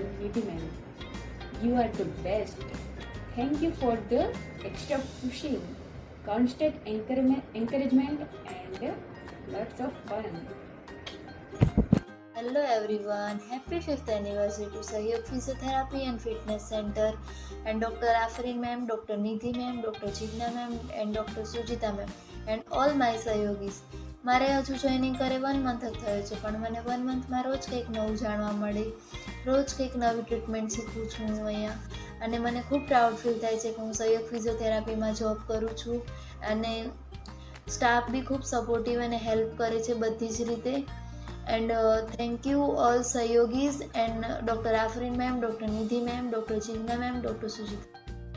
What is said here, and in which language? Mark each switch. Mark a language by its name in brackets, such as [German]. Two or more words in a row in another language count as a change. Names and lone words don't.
[English] Nidhi ma'am, you are the best. Thank you for the extra pushing, constant encouragement and lots of fun. Hello everyone, happy 5th anniversary to Sahyog Physiotherapy and Fitness Center and Dr. Afrin ma'am, Dr. Nidhi ma'am, Dr. Jigna ma'am and Dr. Sujita ma'am and all my સહયોગીસ. [Gujarati] મારે હજુ જોઈનિંગ કરે 1 month જ થયો છે પણ મને 1 monthમાં રોજ કંઈક નવું જાણવા મળે, રોજ કંઈક નવી ટ્રીટમેન્ટ શીખું છું હું અહીંયા અને મને ખૂબ [English] proud feel [Gujarati] થાય છે કે હું સહયોગ ફિઝિયોથેરાપીમાં જોબ કરું છું અને સ્ટાફ બી ખૂબ સપોર્ટિવ અને હેલ્પ કરે છે બધી જ રીતે. [English] And thank you all Sahyogis and Dr. Afrin ma'am, Dr. Nidhi ma'am, Dr. Jigna ma'am, Dr. Sujita.